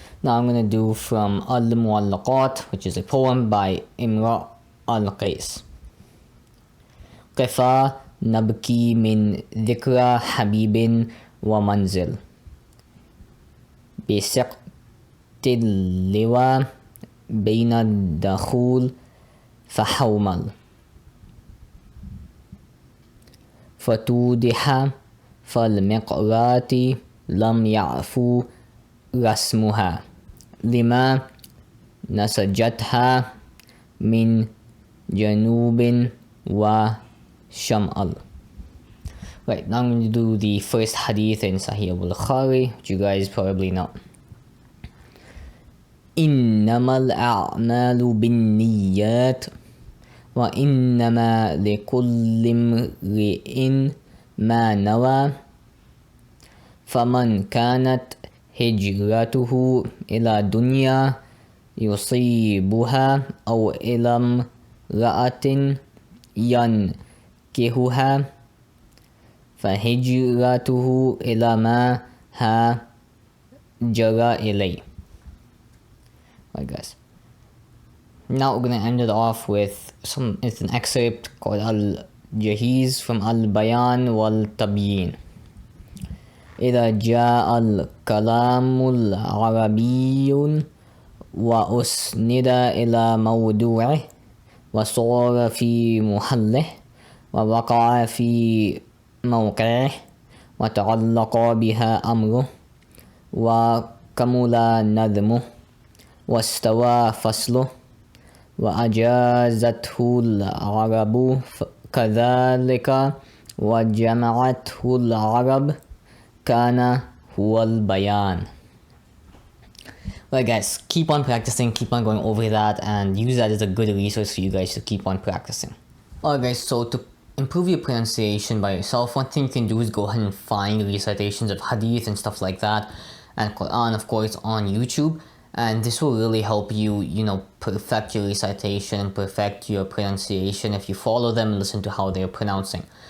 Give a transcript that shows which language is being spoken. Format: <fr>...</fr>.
<en>Now I'm going to do from Al-Muallaqat, which is a poem by Imra al-Qais.</en> <ar>قفا نبكي من ذكرى حبيب ومنزل بسقط اللواء بين الدخول فحومل فتودح فالمقرات لم يعفو رسمها لما نسجتها من جنوب وشمال.</ar> <en>Right, now I'm going to do the first hadith in Sahih al-Bukhari, which you guys probably know.</en> <ar>إنما الأعمال بالنيات وإنما لكل امرئ ما نوى فمن كانت هجرته إلى دنيا يصيبها أو إلى امرأة ينكحها فهجرته إلى ما هاجر إليه.</ar> <en>Right guys, now we're going to end it off with it's an excerpt called Al-Jahiz from Al-Bayan wal-Tabyin.</en> <ar>إذا جاء الكلام العربي وأسند إلى موضوعه وصار في محله ووقع في موقعه وتعلق بها أمره وكمل نظمه واستوى فصله وأجازته العرب كذلك وجمعته العرب كان هو البيان.</ar> <en>Right guys, keep on practicing, keep on going over that, and use that as a good resource for you guys to keep on practicing. Alright guys, so to improve your pronunciation by yourself, one thing you can do is go ahead and find recitations of hadith and stuff like that, and Quran of course on YouTube, and this will really help you, perfect your recitation and perfect your pronunciation if you follow them and listen to how they're pronouncing.</en>